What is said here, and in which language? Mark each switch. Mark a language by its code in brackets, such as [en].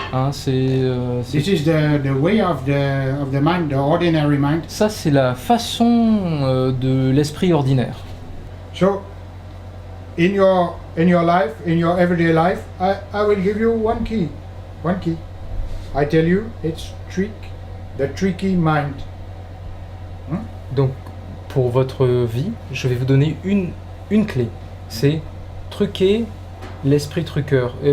[en] This is the way of the mind, the ordinary mind. [fr] Ça c'est la façon de l'esprit ordinaire. [en] So, in your life, in your everyday life, I will give you one key. I tell you, it's the tricky mind. [fr] Donc pour votre vie, je vais vous donner une clé. C'est truquer l'esprit truqueur.